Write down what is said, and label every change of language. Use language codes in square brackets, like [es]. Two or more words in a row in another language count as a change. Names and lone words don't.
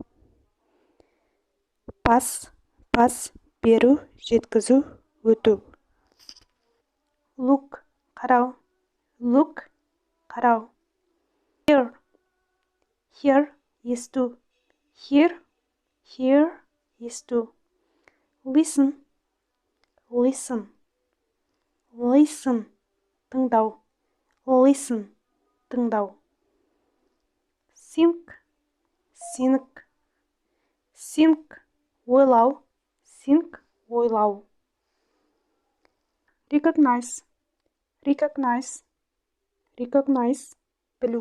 [kk] Пас, беру, жеткізу, өту. Look, қарау. Look, қарау. [en] Hear, hear, есту. [kk] Hear, есту. [en] Listen, listen, [kk] тыңдау. Listen, тыңдау. Think, ойлау. Think, ойлау. Recognize, білу.